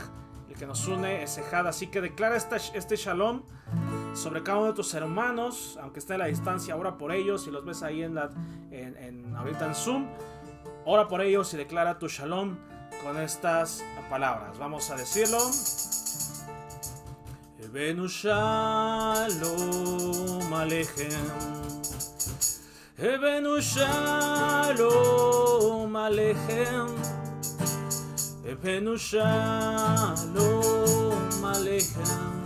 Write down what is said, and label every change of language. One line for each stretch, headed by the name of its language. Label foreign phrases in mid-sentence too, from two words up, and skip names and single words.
Spanish: El que nos une es Ejad. Así que declara este shalom sobre cada uno de tus hermanos, aunque esté a la distancia. Ora por ellos. Si los ves ahí ahorita en Zoom, ora por ellos y declara tu shalom con estas palabras. Vamos a decirlo.
Hebrew: הבאנו שלום עליכם. הבאנו שלום עליכם. הבאנו שלום עליכם.